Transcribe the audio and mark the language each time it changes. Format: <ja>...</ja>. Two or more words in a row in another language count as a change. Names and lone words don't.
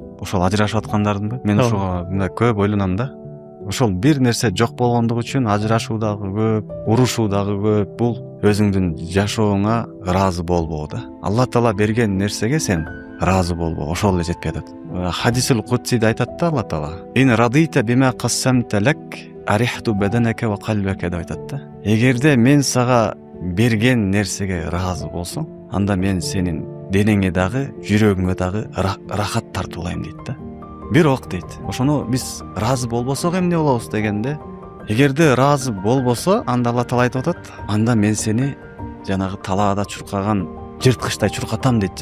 <ky>Ошол ажырашып аткандардынбы? Мен ошого мындай көп ойлоном да. Ошол бир нерсе жок болгондугу үчүн ажырашуу дагы көп, урушуу дагы көп. Бул өзүңдүн жашооңа ыраазы болбоо да. Алла Таала берген нерсеге сен ыраазы болбоо, ошол эле жетпей атат. Хадисул Кудсиде айтат да Алла Таала:</ky> <ar>"إن رضيت بما قسمت لك أرحت بدنك وقلبك"</ar> <ky>деп айтат да. Эгерде мен сага берген нерсеге ыраазы болсоң, анда мен сенин денеңе дагы, жүрөгүңө дагы рахат тартуулайм дейт да. Бирок дейт, ошону биз ыраазы болбосок эмне болобуз дегенде, эгерде ыраазы болбосо, анда Алла Таала айтып атат, анда мен сени жанагы талаада чуркаган жырткычтай чуркатам дейт.</ky>